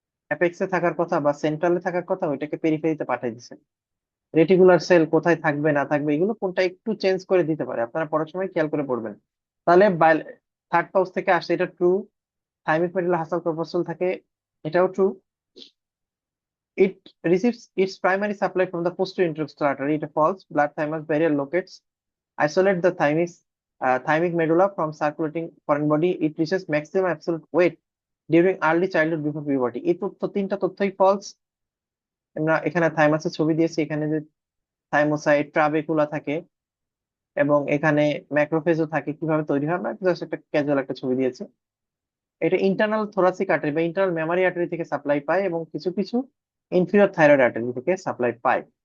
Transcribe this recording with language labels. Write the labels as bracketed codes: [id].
[bn] অ্যাপেক্সে থাকার কথা বা সেন্ট্রালে থাকার কথা, ওইটাকে পেরিফেরিতে পাঠিয়ে দিছে। রেটিকুলার সেল কোথায় থাকবে না থাকবে এগুলো কোনটা একটু চেঞ্জ করে দিতে পারে, আপনারা পড়ার সময় খেয়াল করে পড়বেন। তাহলে থার্ড পাউচ থেকে আসছে, এটা ট্রু। থাইমিক মেডুলা হাসাল কর্পাসল থাকে, এটাও true. [en] It receives its primary supply from the posterior intercostal artery. It is false. Blood thymus barrier locates, isolate the thymic medulla from circulating foreign body. It reaches maximum absolute weight during early childhood before puberty. [bn] এই তথ্য, তিনটা তথ্যই false. আমরা এখানে থাইমাসের ছবি দিয়েছি, এখানে যে থাইমোসাইট ট্রাবেকুলা থাকে এবং এখানে ম্যাক্রোফেজও থাকে, কিভাবে তৈরি হয় আমরা জাস্ট একটা ক্যাজুয়াল একটা ছবি দিয়েছি। এটা ইন্টারনাল থোরাসিক আর্টারি বা ইন্টারনাল মেমারি আর্টারি থেকে সাপ্লাই পায় এবং কিছু কিছু ইনফিরিয়র থাইরয়েড আর্টারি থেকে সাপ্লাই পায়।